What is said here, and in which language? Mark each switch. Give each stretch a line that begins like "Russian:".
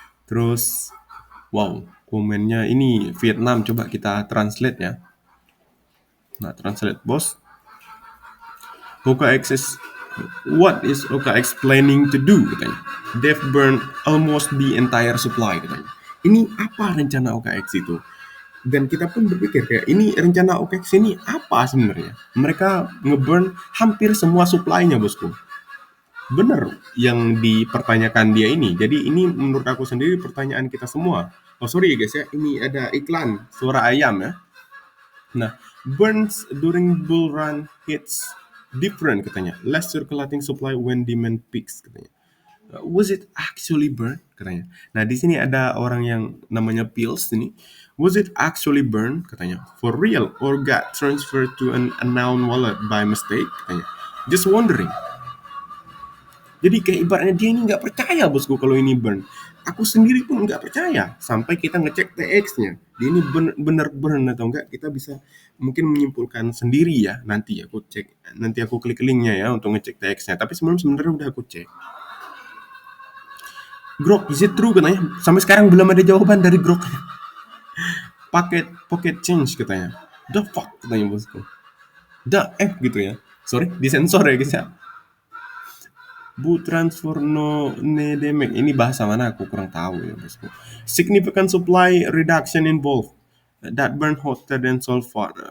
Indonesian: Terus wow, komennya ini Vietnam, coba kita translate ya. Nah, translate bos.
English: OKX is what is OKX planning to do katanya. They've burned almost the entire supply katanya.
Indonesian: Ini apa rencana OKX itu? Dan kita pun berpikir kayak ini rencana OKX ini apa sebenarnya? Mereka ngeburn hampir semua supply-nya bosku. Bener yang dipertanyakan dia ini. Jadi ini menurut aku sendiri pertanyaan kita semua. Oh sorry ya guys ya, ini ada iklan suara ayam ya. Nah,
English: burns during bull run hits different
Indonesian: katanya.
English: Less circulating supply when demand peaks katanya. Was it actually burn katanya.
Indonesian: Nah, di sini ada orang yang namanya Pills ini.
English: Was it actually burn katanya. For real or got transferred to an unknown wallet by mistake katanya. Just wondering.
Indonesian: Jadi kayak ibaratnya dia ini nggak percaya bosku kalau ini burn. aku sendiri pun nggak percaya sampai kita ngecek TX-nya. Dia ini bener burn atau enggak, kita bisa mungkin menyimpulkan sendiri ya. Nanti aku klik linknya ya untuk ngecek TX-nya. Tapi sebenarnya udah aku cek. Grok,
English: is it true
Indonesian: katanya? Sampai sekarang belum ada jawaban dari Grok.
English: Pocket change katanya. The fuck katanya bosku. The F gitu ya.
Indonesian: Sorry, disensor ya guys ya.
Turkish: Bu transfer no nedemek.
Indonesian: Ini bahasa mana aku kurang tahu ya bosku.
English: Significant supply reduction involved that burn hotter than sulfur.